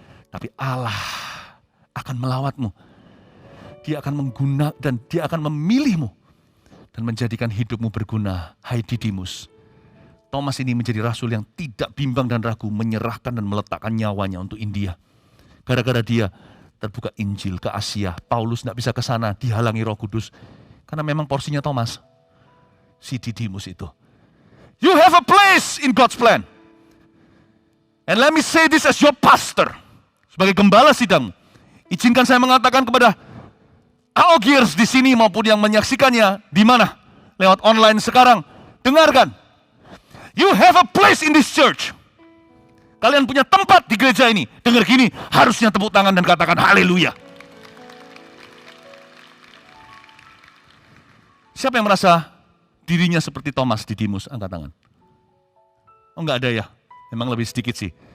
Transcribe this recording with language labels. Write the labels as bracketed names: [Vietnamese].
[Indonesian] Tapi Allah akan melawatmu. Dia akan mengguna dan dia akan memilihmu dan menjadikan hidupmu berguna. Hai Didimus. Thomas ini menjadi rasul yang tidak bimbang dan ragu, menyerahkan dan meletakkan nyawanya untuk India. Gara-gara dia terbuka Injil ke Asia. Paulus tidak bisa ke sana, dihalangi Roh Kudus. Karena memang porsinya Thomas. Si Didimus itu. [English] You have a place in God's plan. And let me say this as your pastor. [Indonesian] Sebagai gembala sidang. Izinkan saya mengatakan kepada AOGers di sini maupun yang menyaksikannya di mana? Lewat online sekarang. Dengarkan. [English] You have a place in this church. [Indonesian] Kalian punya tempat di gereja ini. Dengar gini, harusnya tepuk tangan dan katakan haleluya. Siapa yang merasa dirinya seperti Thomas Didimus? Angkat tangan. Oh enggak ada ya? Memang lebih sedikit sih.